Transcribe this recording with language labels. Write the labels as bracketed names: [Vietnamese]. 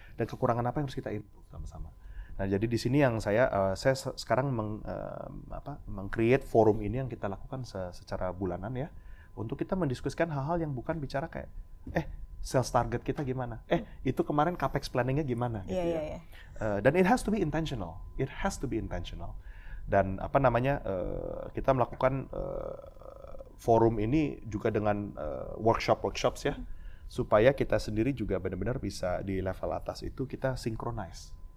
[Indonesian] Dan kekurangan apa yang harus kita improve sama-sama? Nah, jadi di sini yang saya sekarang meng-create forum ini yang kita lakukan secara bulanan ya, untuk kita mendiskusikan hal-hal yang bukan bicara kayak, sales target kita gimana? Itu kemarin capex planningnya gimana? Gitu ya. [English] Dan it has to be intentional. It has to be intentional. [Indonesian] Dan kita melakukan forum ini juga dengan workshops ya, supaya kita sendiri juga benar-benar bisa di level atas itu kita synchronize.